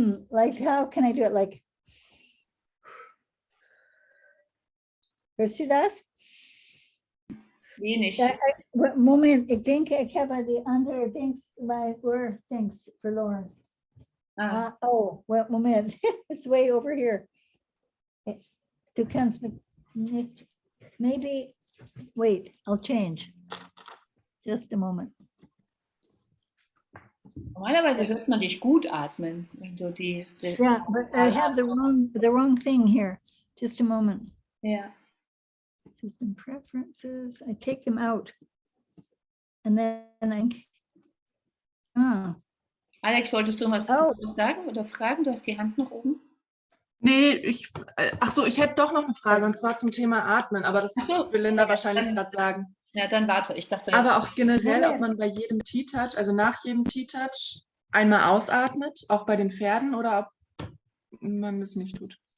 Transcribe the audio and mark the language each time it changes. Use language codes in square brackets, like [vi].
[en] Like, how can I do it? Like, [de] hörst du das? Wenig. Moment, ich denke, ich habe die andere Dings, [en] my Things [de] verloren. [en] Oh, well, Moment, it's way over here. [de] Du kannst nicht, [en] maybe, wait, I'll change. Just a moment. [de] Normalerweise hört man dich gut atmen, wenn du die [en] Yeah, but I have the wrong thing here. Just a moment. [de] ja. [en] System preferences, I take them out. And then [de] Alex, wolltest du was sagen oder fragen? Du hast die Hand noch oben. Nee, ach so, ich hätte doch noch eine Frage, und zwar zum Thema Atmen, aber das will Linda wahrscheinlich gerade sagen. Ja, dann warte. Ich dachte, aber auch generell, ob man bei jedem T-Touch, also nach jedem T-Touch, einmal ausatmet, auch bei den Pferden, oder ob man das nicht tut.